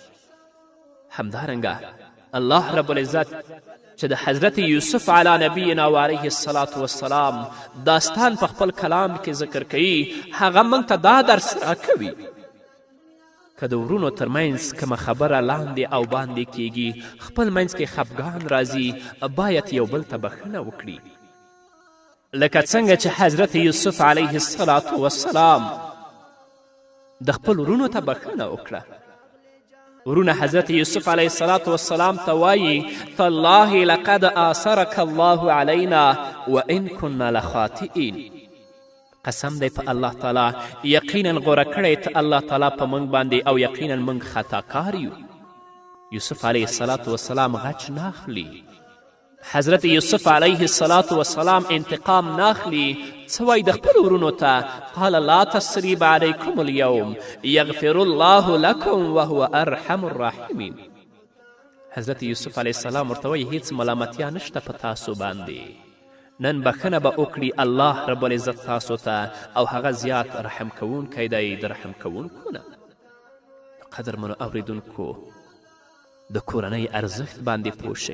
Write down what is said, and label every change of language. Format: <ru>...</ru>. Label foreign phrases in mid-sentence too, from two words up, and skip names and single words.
<ps>همدارنګه</ps> <ar>الله رب العزت</ar> <ps>چې د حضرت یوسف</ps> <ar>علی نبینا و علیه السلام</ar> <ps>داستان په خپل کلام کې ذکر کوي، هغه موږ ته دا درس راکوي که د ورونو ترمنځ کومه خبره لاندې او باندې کیږي، خپل منځ کې خفګان راځي، باید یو بل ته بخښنه وکړي. لکه څنګه چې حضرت یوسف</ps> <ar>علیه السلام</ar> <ps>د خپل ورونو ته بخښنه وکړه. ورونه حضرت یوسف</ps> <ar>علیه السلام</ar> <ps>ته وایي</ps> <ar>تالله لقد آثرک الله علینا وان کنا لخاطئین.</ar> <ps>قسم دی په الله تعالی یقینا غوره کړی ته الله تعالی په موږ باندې، او یقینا موږ خطاکار یو. یوسف</ps> <ar>علیه السلام</ar> <ps>غچ ناخلي، حضرت یوسف</ps> <ar>علیه السلام</ar> <ps>انتقام ناخلي. څه وایي د خپل ورونو ته؟</ps> <ar>قال لا تثریب علیکم اليوم یغفر الله لکم وهو ارحم الراحمین.</ar> <ps>حضرت یوسف</ps> <ar>علیه السلام</ar> <ps>ورته وایي هیڅ ملامتیا نشته په تاسو باندې، نن بخښنه به وکړي</ps> <ar>الله رب العزت</ar> <ps>تاسو ته، او هغه زیات رحم کوونکی دی د رحم کوونکو نه. قدرمنو اوریدونکو د کورنۍ ارزښت باندې پوه شئ.</ps>